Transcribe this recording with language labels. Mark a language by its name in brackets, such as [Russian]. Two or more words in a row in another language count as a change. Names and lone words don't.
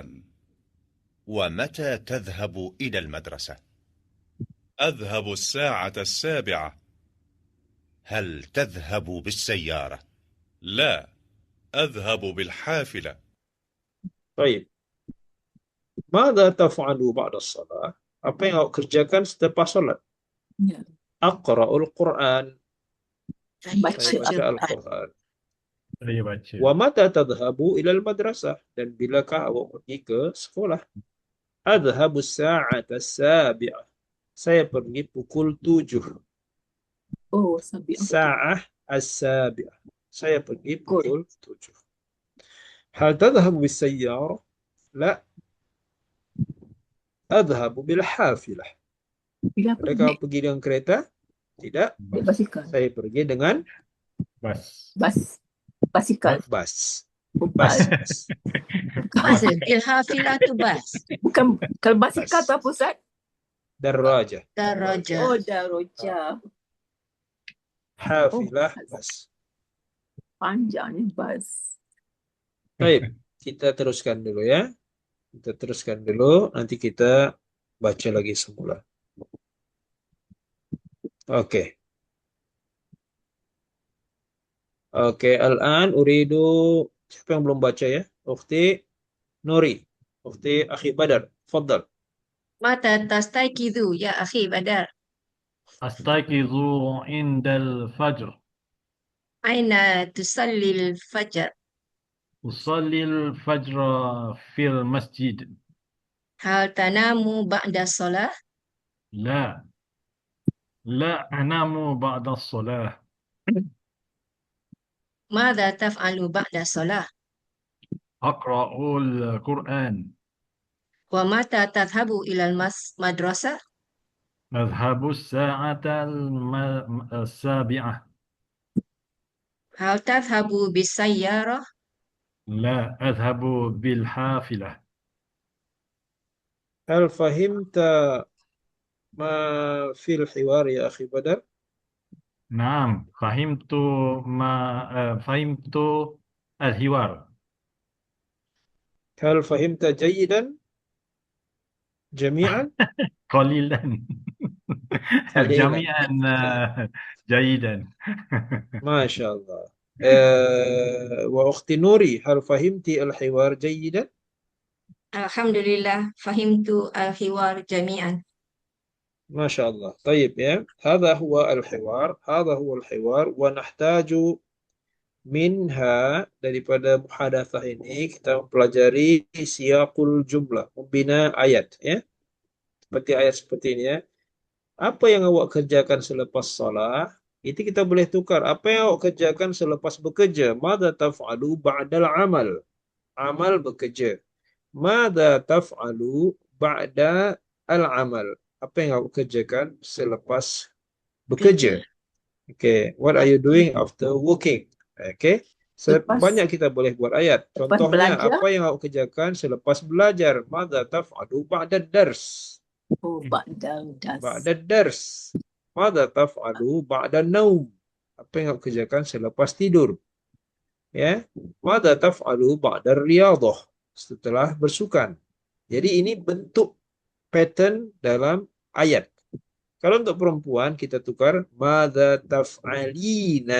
[Arabic] ومتى تذهب إلى المدرسة؟ أذهب الساعة 7. هل تذهب بالسيارة؟ لا، أذهب بالحافلة. طيب. ماذا تفعل بعد الصلاة? [Malay] Apa yang awak kerjakan selepas salat? Ya. [Arabic] أقرأ القرآن. Saya [Malay] Baca. baca Al-Quran. Saya baca. [Arabic] ومتى تذهب إلى المدرسة? [Malay] Dan bilakah awak pergi ke sekolah? [Arabic] أذهب الساعة السابعة. [Malay] Saya pergi pukul 7. [Arabic] Oh, sabi. ساعة السابعة. [Malay] Saya pergi pukul 7. [Arabic] هل تذهب بالسيارة؟ لا. أذهب بالحافلة. [Malay] Bila Adakah pergi dengan kereta? Tidak. basikal. Saya pergi dengan Bas. Basikal. bas. Bas. Bas. Ilhafilah tu bas. Bukan kalau basikal tu apa Ustaz? [Arabic] Darajah. Daraja. Oh, daroja. [Malay] Hafilah bas. Panjangnya bas. Baik, kita teruskan dulu ya. Kita teruskan dulu, nanti kita baca lagi semula. Oke. Oke, [Arabic] الآن أريد, [Malay] siapa yang belum baca ya? Ukhti Nuri, Ukhti Akhi Badar, Faddal. [Arabic] متى تستيقظ يا أخي بدر. أستيقظ عند الفجر. أين تصلي الفجر. أصلي الفجر في المسجد. هل تنام بعد الصلاة? لا أنام بعد الصلاة. ماذا تفعل بعد الصلاة? أقرأ القرآن. ومتى تذهب إلى المدرسة? أذهب الساعة 7. هل تذهب بالسيارة? لا أذهب بالحافلة. هل فهمت ما في الحوار يا أخي بدر? نعم فهمت الحوار. هل فهمت جيدا? Jami'an? قليلا. Alailan. جميعا جيدا. ما شاء الله. وأختي نوري هل فهمت الحوار جيدا؟ الحمد لله، فهمت الحوار جميعا. ما شاء الله. طيب يا هذا هو الحوار ونحتاج [Malay] minha daripada muhadatsah ini kita mempelajari [Arabic] سياق الجملة, [Malay] membina ayat ya. Seperti ayat seperti ini ya. Apa yang awak kerjakan selepas salah? Itu kita boleh tukar. Apa yang awak kerjakan selepas bekerja? [Arabic] ماذا تفعل بعد العمل? Amal bekerja. ماذا تفعل بعد العمل? [Malay] Apa yang awak kerjakan selepas bekerja? [English] Okay, what are you doing after working? [Malay] Okay, banyak kita boleh buat ayat. Contohnya, belajar? apa yang awak kerjakan selepas belajar? [Arabic] ماذا تفعل بعد درس? أوه، بعد الدرس. بعد درس. ماذا تفعل بعد نوم? [Malay] Apa yang awak kerjakan selepas tidur? Ya, [Arabic] ماذا تفعل بعد رياضة? [Malay] Setelah bersukan. Jadi ini bentuk pattern dalam ayat. Kalau untuk perempuan kita tukar [Arabic] ماذا تفعلين.